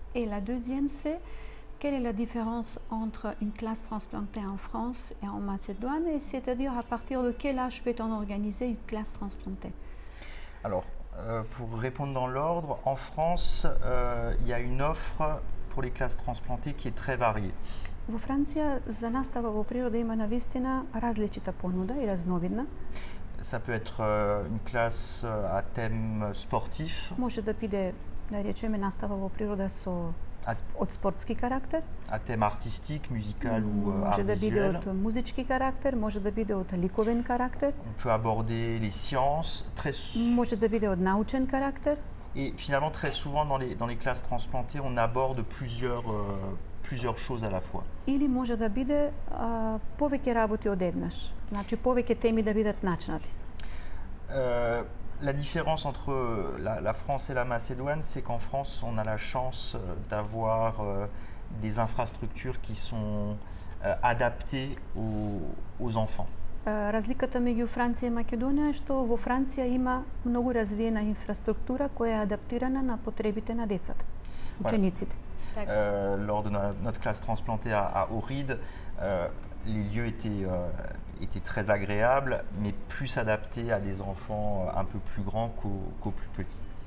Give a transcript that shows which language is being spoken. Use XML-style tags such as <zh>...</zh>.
<fr>Et la deuxième c'est quelle est la différence entre une classe transplantée en France et en Macédoine, et c'est-à-dire à partir de quel âge peut-on organiser une classe transplantée? Alors, pour répondre dans l'ordre, en France, il y a une offre pour les classes transplantées qui est très variée.</fr> <mk>Во Франција за настава во природа има навистина различита понуда и разновидна.</mk> <fr>Ça peut être une classe à thème sportif.</fr> <mk>Може да биде, да речеме, настава во природа со од спортски карактер.</mk> <fr>À thème artistique, musical ou art</fr> <mk>Може да биде</mk> <fr>visuel.</fr> <mk>од музички карактер, може да биде од ликовен карактер.</mk> <fr>On peut aborder les sciences,</fr> <mk>Може да биде од научен карактер.</mk> <fr>Et finalement, très souvent, dans les classes transplantées, on aborde plusieurs choses à la fois.</fr> <mk>Или може да биде повеќе работи одеднаш. Значи повеќе теми да бидат начнати.</mk> <fr>La différence entre la France et la Macédoine, c'est qu'en France, on a la chance d'avoir des infrastructures qui sont adaptées aux enfants.</fr> <mk>Разликата меѓу Франција и Македонија е што во Франција има многу развиена инфраструктура која е адаптирана на потребите на децата, учениците.</mk> <fr>Lors de notre classe transplantée à Ohrid, les lieux étaient très agréables, mais plus adaptés à des enfants un peu plus grands qu'aux plus petits.</fr>